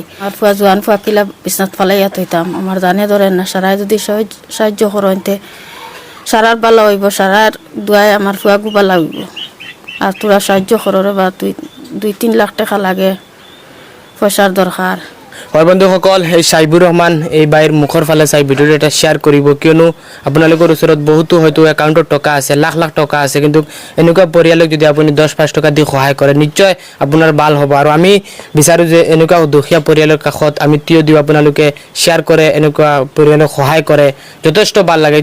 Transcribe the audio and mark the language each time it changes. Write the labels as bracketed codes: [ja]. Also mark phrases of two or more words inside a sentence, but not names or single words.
[syl] আর ফুয়া জোয়ান ফুয়া কিলা বিছনাত ফালাইয়া থইতাম, আমার জানে ধরেন না, সারাই যদি সাহায্য করতে সারার বালা হইব, সারার দুয়াই আমার ফুয়াগু বালা হইব। আর তোরা সাহায্য কররে বা 2-3 লাখ টাকা লাগে, পয়সার দরকার। [as] হয় বন্ধুসকল, এই সাইবুর রহমান এই বাইৰ মুখৰ ফালে চাই ভিডিঅ'টো এটা শ্বেয়াৰ কৰিব, কিয়নো আপোনালোকৰ ওচৰত বহুতো হয়তো একাউণ্টত টকা আছে, লাখ লাখ টকা আছে, কিন্তু এনেকুৱা পৰিয়ালক যদি আপুনি 10-5 টকা দি সহায় কৰে নিশ্চয় আপোনাৰ ভাল হ'ব। আৰু আমি বিচাৰোঁ যে এনেকুৱা দুখীয়া পৰিয়ালৰ কাষত আমি থিয় দিওঁ, আপোনালোকে শ্বেয়াৰ কৰে, এনেকুৱা পৰিয়ালক সহায় কৰে, যথেষ্ট ভাল লাগে।